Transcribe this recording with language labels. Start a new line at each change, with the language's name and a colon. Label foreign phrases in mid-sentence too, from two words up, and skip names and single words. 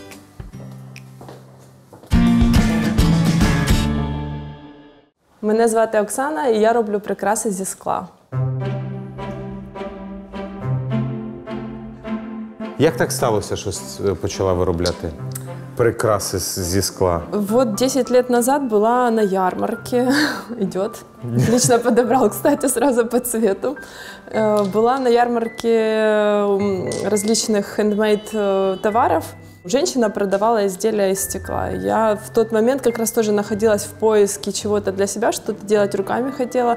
Ukrainian: Мене звати Оксана, і я роблю прикраси зі скла. Як так сталося, що почала виробляти прикраси зі скла?
Russian: Вот 10 лет назад была на ярмарке, идет, лично подобрал, кстати, сразу по цвету. Была на ярмарке различных хендмейд товаров. Женщина продавала изделия из стекла. Я в тот момент как раз тоже находилась в поиске чего-то для себя, что-то делать руками хотела.